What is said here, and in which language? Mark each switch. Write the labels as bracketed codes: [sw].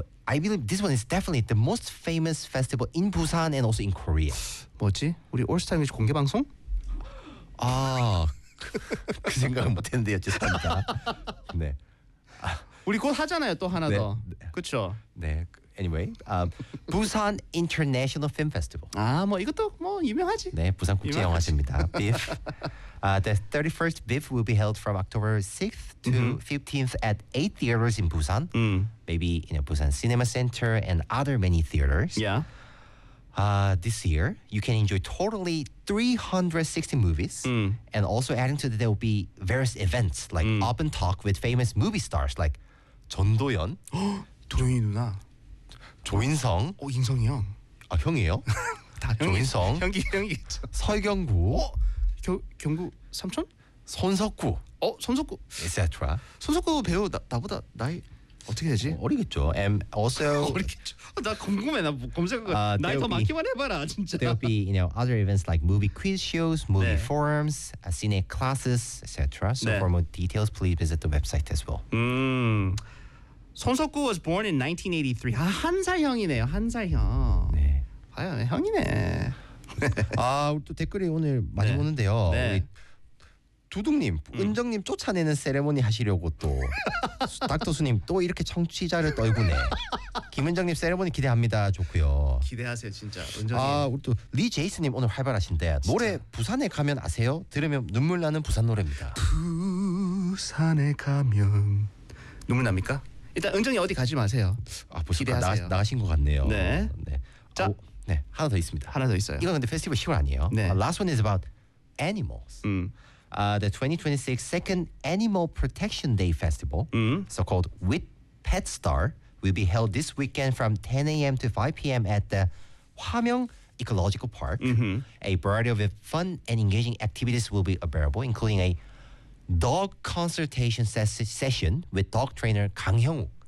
[en] I believe this one is definitely the most famous festival in Busan and also in Korea. [ko] 뭐지? 우리 올스타 잉글리시 공개 방송? 아, 그 생각은 못했는데요. 죄송합니다. 네. 아, 우리 곧 하잖아요. 또 하나 네, 더. 네. 그렇죠? [en] 네. Anyway, Busan International Film Festival. [ko] 아, 뭐 이것도 뭐 유명하지. 네, 부산 국제 영화제입니다. [en] BIFF. The 31st BIFF will be held from October 6th to 15th at 8 theaters in Busan. Maybe in a Busan Cinema Center and other many theaters. Yeah. This year, you can enjoy totally 360 movies. And also adding to that, there will be various events like open talk with famous movie stars like 전도연. [ko] 도연이 누나. 조인성. 오, 인성이 형. 아, 형이에요? 다 조인성. 형이. 서경구. 어? 경구 삼촌? 손석구. 어? 손석구. [en] Etc. [ko] 손석구 배우 나보다 나이 어떻게 되지? 어리겠죠. [en] Also, [ko] 어리겠죠. 나 궁금해. 나 검색하고. 나이 더 많기만 해봐라, 진짜. [en] There will be you know, other events like movie quiz shows, movie 네. forums, cine classes, etc. So 네. for more details, please visit the website as well. [ko] 손석구 [en] was born in 1983. [ko] 아, 한 살 형이네요. 한 살 형. 네. 아유, 형이네. 아, 또 댓글이 오늘 많이 네. 오는데요. 네. 두둥님, 은정님 쫓아내는 세레모니 하시려고 또 닥터스님 또 이렇게 청취자를 떨구네. 김은정님 세레모니 기대합니다. 좋고요. 기대하세요, 진짜. 은정님. 아, 우리 또 리 제이스님 오늘 활발하신데 진짜. 노래 부산에 가면 아세요? 들으면 눈물 나는 부산 노래입니다. 부산에 가면 눈물 납니까? 일단 은정이 어디 가지 마세요. 아, 부산 나가신 것 같네요. 네. 네. 자, 오, 네 하나 더 있습니다. 하나 더 있어요. 이건 근데 페스티벌 10월 아니에요. 네. [en] Last one is about animals. The 2026 second Animal Protection Day Festival, so-called With Pet Star, will be held this weekend from 10 a.m. to 5 p.m. at the 화명 Ecological Park. A variety of fun and engaging activities will be available, including a dog consultation session with dog trainer 강형욱.